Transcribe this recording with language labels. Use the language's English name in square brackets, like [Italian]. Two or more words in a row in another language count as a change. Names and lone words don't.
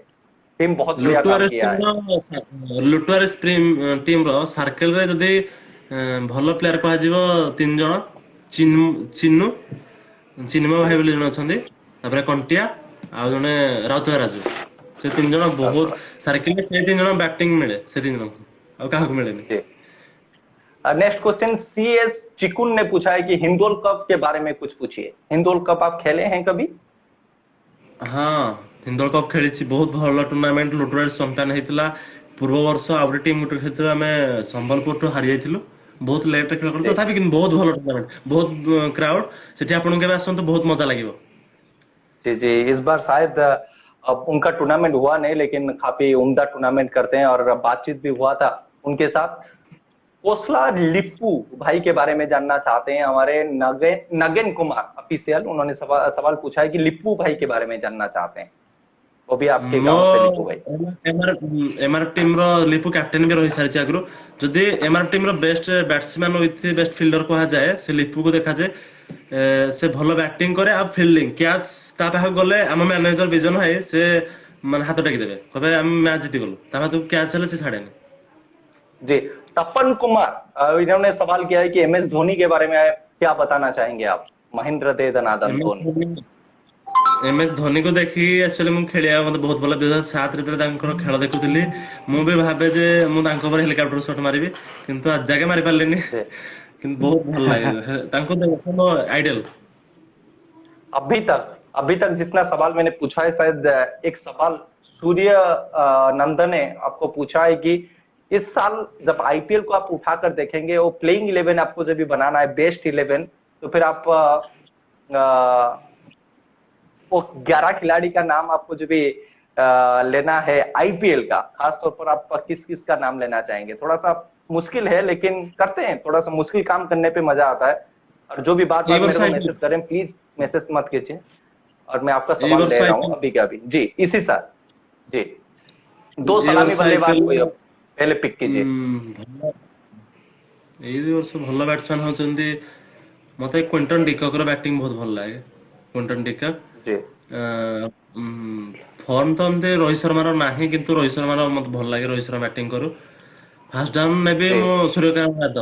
[Hindi] टीम बहुत बढ़िया काम किया है। [Odia] ଲୁଟୁଆରେସ୍ ଟିମ୍ ର ସାର୍କେଲ ରେ ଯଦି ଭଲ ପ୍ଲେୟାର କୁହାଯିବ ତିନି ଜଣ, ଚିନୁ ଚିନ୍ମୟ ଭାଇ ବୋଲି ଜଣେ ଅଛନ୍ତି, ତାପରେ କଣ୍ଟିଆ ଆଉ ଜଣେ ରାଉତରାୟ ରାଜୁ, ସେ ତିନି ଜଣ ବହୁତ ସାର୍କେଲରେ, ସେ ତିନି ଜଣ ବ୍ୟାଟିଂ ମିଳେ ସେ ତିନି ଜଣଙ୍କୁ, ଆଉ କାହାକୁ ମିଳେନି। [Hindi] जी, [English] next question [Hindi] सीएस चिकुन ने पूछा है कि हिंदोल कप के बारे में कुछ पूछिए। हिंदोल कप आप खेले हैं कभी? [Odia] ହଁ, ହିନ୍ଦୋଳ କପ୍ ଖେଳିଛି, ବହୁତ ଭଲ ଟୁର୍ଣ୍ଣାମେଣ୍ଟ, ଲୁଟୁଆରେସ୍ ଚମ୍ପିଆନ ହେଇଥିଲା। ପୂର୍ବ ବର୍ଷ ଆଉ ଗୋଟେ ଟିମ୍ ଗୋଟେ ଖେଳିଥିଲୁ, ଆମେ ସମ୍ବଲପୁରଠୁ ହାରି ଯାଇଥିଲୁ, ବହୁତ ଲେଟ୍ ରେ ଖେଳ କରିଥିଲୁ, [Hindi] जी [Odia] ତଥାପି କିନ୍ତୁ ବହୁତ ଭଲ ଟୁର୍ଣ୍ଣାମେଣ୍ଟ, ବହୁତ କ୍ରାଉଡ, ସେଠି ଆପଣଙ୍କୁ କେବେ ଆସନ୍ତୁ, ବହୁତ ମଜା ଲାଗିବ। [Hindi] जी जी, इस बार शायद अब उनका टूर्नामेंट हुआ नहीं, लेकिन काफी उम्दा टूर्नामेंट करते हैं और बातचीत भी हुआ था उनके साथ। कोसला लिप्पू भाई के बारे में जानना चाहते हैं हमारे नगेन कुमार ऑफिशियल, उन्होंने सवाल पूछा है कि लिप्पू भाई के बारे में जानना चाहते हैं, वो भी आपके [Odia] ମୋ [Hindi] गांव से लिप्पू भाई। [Odia] ଏମଆର ଟିମ୍ ର ଲିପୁ କ୍ୟାପ୍ଟେନ ବି ରହିସାରିଛି ଆଗରୁ। ଯଦି ଏମଆର ଟିମ୍ ର [English] best batsman with best fielder [Odia] କୁହାଯାଏ, ସେ ଲିପୁକୁ ଦେଖାଯାଏ। ସେ ଭଲ ବ୍ୟାଟିଂ କରେ ଆଉ ଫିଲ୍ଡିଂ, କ୍ୟାଚ୍ ତା ପାଖକୁ ଗଲେ ଆମ ମ୍ୟାନେଜର ବିଜନ ଭାଇ ସେ ମାନେ ହାତ ଟେକି ଦେବେ, କହିବେ ଆମେ ମ୍ୟାଚ୍ ଜିତିଗଲୁ, ତା ପାଖକୁ କ୍ୟାଚ୍ ହେଲେ ସେ ଛାଡେନି। [Hindi] जी, तपन कुमार इन्होंने सवाल किया है कि एमएस धोनी के बारे में क्या बताना चाहेंगे आप? महेंद्र दे दनादन धोनी। [Odia] ଏମଏସ୍ ଧୋନିକୁ ଦେଖି ଆକ୍ଚୁଆଲି ମୁଁ ଖେଳିବା ମତେ ବହୁତ ଭଲ, 2007 ରେ ଯେତେବେଳେ ତାଙ୍କର ଖେଳ ଦେଖୁଥିଲି ମୁଁ ବି ଭାବେ ଯେ ମୁଁ ତାଙ୍କ ଉପରେ [English] helicopter shot [Odia] ମାରିବି, କିନ୍ତୁ ଆଜି ଯାକେ ମାରି ପାରିଲିନି, [Hindi] जी [Odia] କିନ୍ତୁ ବହୁତ ଭଲ ଲାଗେ ତାଙ୍କୁ ମୋ ଆଇଡଲ। [Hindi] अभी तक जितना सवाल मैंने पूछा है, शायद एक सवाल सूर्य नंदन ने आपको पूछा है कि इस साल जब आईपीएल को आप उठाकर देखेंगे, वो प्लेइंग 11 आपको जब भी बनाना है बेस्ट 11, तो फिर आप वो 11 खिलाड़ी का नाम आपको जो भी लेना है आईपीएल का, खासतौर पर आप किस किस का नाम लेना चाहेंगे? थोड़ा सा मुश्किल है, लेकिन करते हैं, थोड़ा सा मुश्किल काम करने पे मजा आता है। और जो भी बात मेरे को मैसेज करें प्लीज मैसेज मत कीजिए, और मैं आपका सवाल ले रहा हूँ अभी का अभी। जी, इसी साल जी, 2 सलामी बल्लेबाज कोई पहले पिक कीजिए। [Odia] ଏଇ ଦି ବର୍ଷ ଭଲ ବ୍ୟାଟ୍ସମ୍ୟାନ ହଉଛନ୍ତି, ମତେ କ୍ୱିଣ୍ଟନ ଡିକକର ବ୍ୟାଟିଂ ବହୁତ ଭଲ ଲାଗେ। କ୍ୱିଣ୍ଟନ ଡିକକ୍ [Hindi] जी [Odia] ଫର୍ମ ତ ଏମିତି ରୋହିତ ଶର୍ମାର ନାହିଁ, କିନ୍ତୁ ରୋହିତ ଶର୍ମାର ମତେ ଭଲ ଲାଗେ, ରୋହିତ ଶର୍ମା ବ୍ୟାଟିଂ କରୁ। [English] first down [Odia] ନେବି ମୁଁ ସୂର୍ଯ୍ୟକାନ୍ତ ଯାଦବ,